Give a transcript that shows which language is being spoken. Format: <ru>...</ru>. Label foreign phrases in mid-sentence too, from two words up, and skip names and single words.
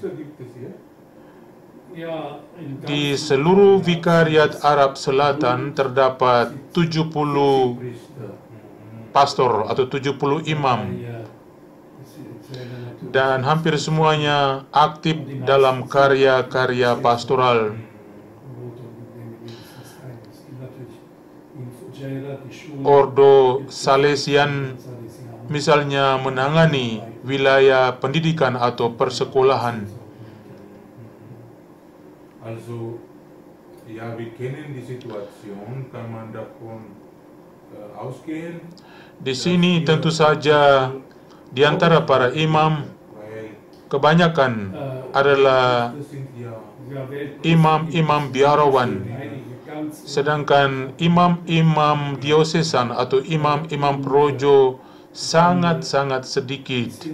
<id>Di seluruh Vikariat Arab Selatan terdapat 70 pastor atau 70 imam, dan hampir semuanya aktif dalam karya-karya pastoral. Ordo Salesian misalnya menangani wilayah pendidikan atau persekolahan.</id> <de>Also, ja, wir kennen die Situation, kann man davon ausgehen.</de> <id>Di sini tentu saja di antara para imam kebanyakan adalah imam-imam biarawan, sedangkan imam-imam diosesan atau imam-imam projo sangat-sangat sedikit.</id>